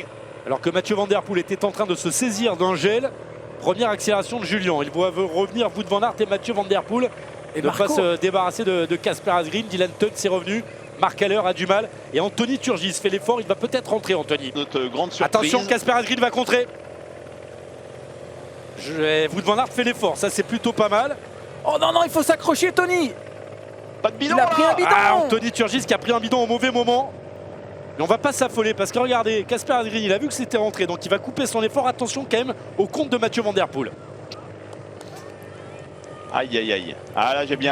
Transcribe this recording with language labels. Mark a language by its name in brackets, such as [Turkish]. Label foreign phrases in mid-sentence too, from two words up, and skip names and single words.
[French] Alors que Mathieu Van Der Poel était en train de se saisir d'un gel. Première accélération de Julien. Il voit revenir Wout van Aert et Mathieu Van Der Poel. Et ne pas se débarrasser de Casper Asgreen. Dylan Teuns est revenu. Marc Haller a du mal et Anthony Turgis fait l'effort, il va peut-être rentrer Anthony. Notre grande surprise. Attention, Casper Asgreen va contrer. Wout van Aert fait l'effort, ça c'est plutôt pas mal. Oh non, il faut s'accrocher Tony. Pas de bidon. Il a pris un bidon. Anthony Turgis qui a pris un bidon au mauvais moment. Mais on va pas s'affoler parce que regardez, Casper Asgreen il a vu que c'était rentré, donc il va couper son effort. Attention quand même au compte de Mathieu Van Der Poel. Aïe. Ah là j'ai bien